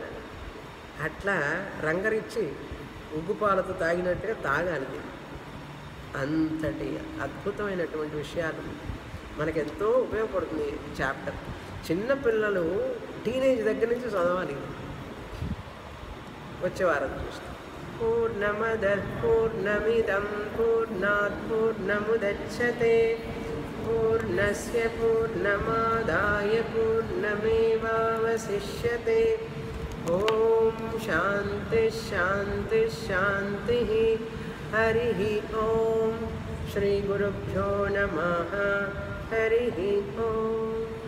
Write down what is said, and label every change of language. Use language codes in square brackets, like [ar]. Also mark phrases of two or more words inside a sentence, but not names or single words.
[te] అట్లా రంగరిచ్చి ఉగ్గు పాలతో తాగినట్టుగా తాగాలి. అంతటి అద్భుతమైనటువంటి విషయాలు మనకెంతో ఉపయోగపడుతుంది చాప్టర్. చిన్నపిల్లలు టీనేజ్ దగ్గర నుంచి చదవాలి. వచ్చే వారం చూస్తాం. [sa] పూర్ణమద పూర్ణమిదం పూర్ణాత్ పూర్ణముదచ్యతే పూర్ణస్య పూర్ణమాదాయ పూర్ణమేవావశిష్యతే. ఓం శాంతి శాంతి శాంతి. హరి ఓం. శ్రీ గురుభ్యో నమః. హరి ఓం.